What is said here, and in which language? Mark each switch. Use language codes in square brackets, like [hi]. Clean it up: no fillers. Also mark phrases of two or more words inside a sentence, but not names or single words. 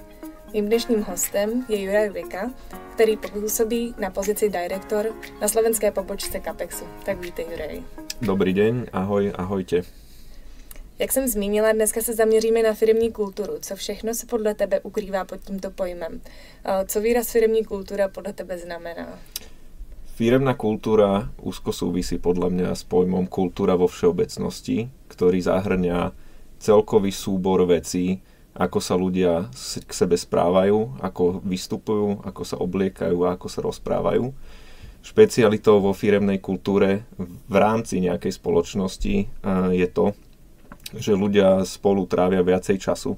[cs] Mým dnešním hostem je Juraj Vika, který působí na pozici direktor na slovenské pobočce Capexu. Tak vítej, Juraj. [sk] Dobrý deň, ahoj, ahojte. [cs] Jak jsem zmínila, dneska se zaměříme na firemní kulturu. Co všechno se podle tebe ukrývá pod tímto pojmem? Co výraz firemní kultura podle tebe znamená? [sk] Firemná kultúra úzko súvisí podľa mňa s pojmom kultúra vo všeobecnosti, ktorý zahrňa celkový súbor vecí, ako sa ľudia k sebe správajú, ako vystupujú, ako sa obliekajú a ako sa rozprávajú. Špecialitou vo firemnej kultúre v rámci nejakej spoločnosti je to, že ľudia spolu trávia viacej času.